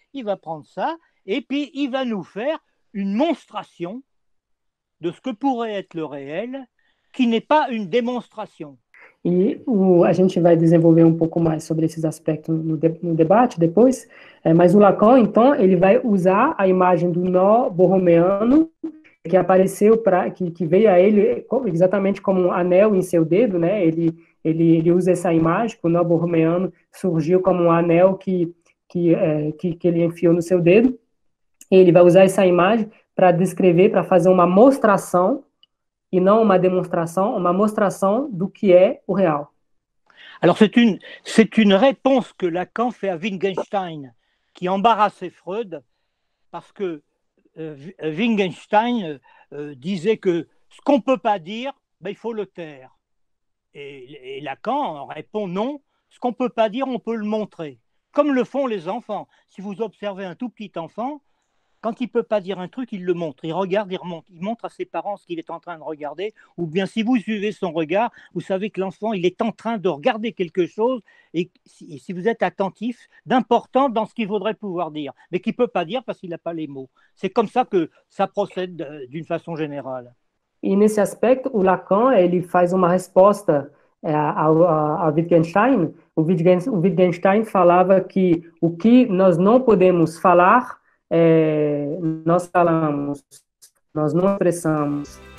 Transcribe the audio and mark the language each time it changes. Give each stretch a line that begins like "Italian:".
French: Il va prendre ça, et puis il va nous faire une monstration de ce que pourrait être le réel, qui n'est pas une démonstration.
Portuguese: E a gente vai desenvolver um pouco mais sobre esses aspectos no debate depois, mas o Lacan, então, ele vai usar a imagem do nó borromeano, que apareceu, que veio a ele exatamente como um anel em seu dedo, né? Ele usa essa imagem, que o nó borromeano surgiu como um anel que ele enfiou no seu dedo. Ele vai usar essa imagem para descrever, para fazer uma mostração, e não uma démonstration, uma mostração do que é o real.
French: Alors c'est une réponse que Lacan fait à Wittgenstein, qui embarrassait Freud, parce que Wittgenstein disait que ce qu'on ne peut pas dire, ben, il faut le taire. Et Lacan répond non, ce qu'on ne peut pas dire, on peut le montrer. Comme le font les enfants. Si vous observez un tout petit enfant, quand il ne peut pas dire un truc, il le montre. Il regarde, il remonte. Il montre à ses parents ce qu'il est en train de regarder. Ou bien si vous suivez son regard, vous savez que l'enfant, il est en train de regarder quelque chose. Et si vous êtes attentif, d'important dans ce qu'il voudrait pouvoir dire, mais qu'il ne peut pas dire parce qu'il n'a pas les mots. C'est comme ça que ça procède d'une façon générale.
Portuguese: E nesse aspecto, o Lacan, ele faz uma resposta a Wittgenstein. O Wittgenstein falava que o que nós não podemos falar, nós falamos, nós não expressamos.